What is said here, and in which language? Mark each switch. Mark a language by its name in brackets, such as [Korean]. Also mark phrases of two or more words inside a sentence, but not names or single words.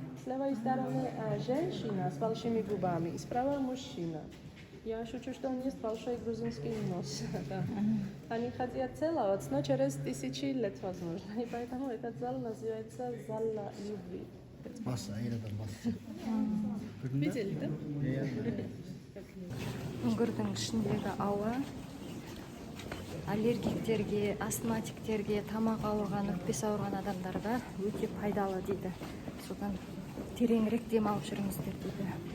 [Russian] С левой стороны женщина с большими губами, и справа мужчина. Я шучу, что он есть большой грузинский нос. Они хотят целоваться, но через 1000 лет возможно. И поэтому этот зал называется зал любви. Видели, да? [Kazakh] Үңгірдің ішіндегі ауа аллергиктерге, астматиктерге, тамақ ауырған, өкпесі ауырған адамдарға өте пайдалы дейді. Содан тереңірек демалып жүріңіздер дейді.